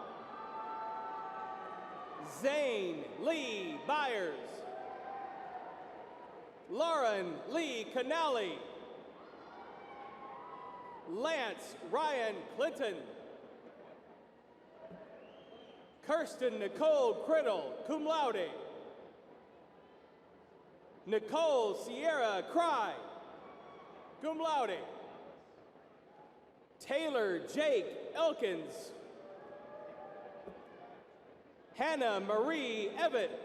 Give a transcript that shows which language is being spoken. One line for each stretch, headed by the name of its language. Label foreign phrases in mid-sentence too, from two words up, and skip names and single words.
English: Zane Lee Byers. Lauren Lee Canali. Lance Ryan Clinton. Kirsten Nicole Criddle,
Latin: cum laude.
English: Nicole Sierra Cry,
Latin: cum laude.
English: Taylor Jake Elkins. Hannah Marie Evett.